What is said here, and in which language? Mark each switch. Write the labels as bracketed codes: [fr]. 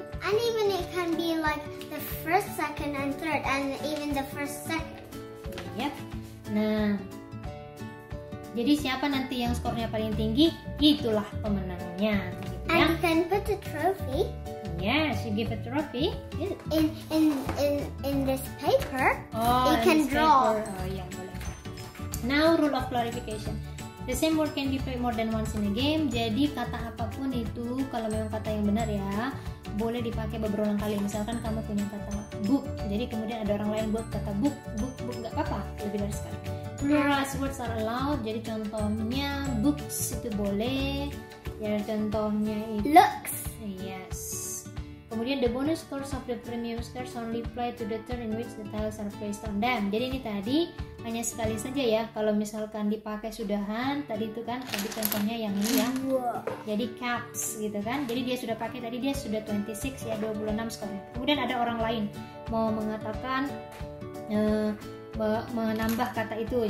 [en] and even it can be like the first, second, and third, and even the first, second. Yep. [id] Nah, jadi siapa nanti yang skornya paling tinggi, itulah pemenangnya. Gitu, [en] and ya. you can put a trophy. Yes, you give a trophy in this paper. Oh, you can draw. Paper. Oh yeah, boleh. Now rule of clarification. The same word can be played more than once in a game. [id] Jadi kata apapun itu, kalau memang kata yang benar ya, boleh dipakai berulang kali. Misalkan kamu punya kata book, jadi kemudian ada orang lain buat kata book, nggak apa-apa, lebih dari sekali. [en] Pluralized words are allowed. [id] Jadi contohnya books itu boleh. Ya contohnya itu [en] looks. Yes. Kemudian the bonus scores of the premium stars only apply to the turn in which the tiles are placed on them. [id] Jadi ini tadi hanya sekali saja ya. Kalau misalkan dipakai sudahan, tadi itu kan tadi contohnya yang ini ya. Jadi caps gitu kan. Jadi dia sudah pakai tadi, dia sudah 26 ya, 26 skornya. Kemudian ada orang lain mau mengatakan menambah kata itu.